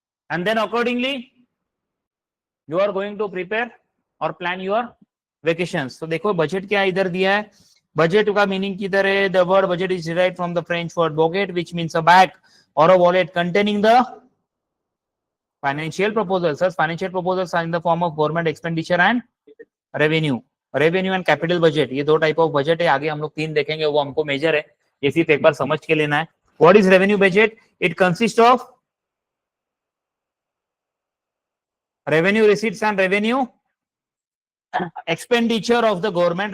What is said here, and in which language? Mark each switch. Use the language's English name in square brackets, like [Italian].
[English] And then accordingly you are going to prepare or plan your vacations. [Hindi] तो देखो budget क्या इधर दिया है। बजट का मीनिंग किधर है? [English] The word budget is derived from the French word bougette which means a bag or a wallet containing the financial proposals. Such financial proposals are in the form of government expenditure and revenue. Revenue and capital budget, [Hindi] ये 2 type of budget है। आगे हम लोग 3 देखेंगे, वो हमको major है, ये सिर्फ एक बार समझ के लेना है। [English] What is revenue budget? It consist of revenue receipts and revenue expenditure of the government.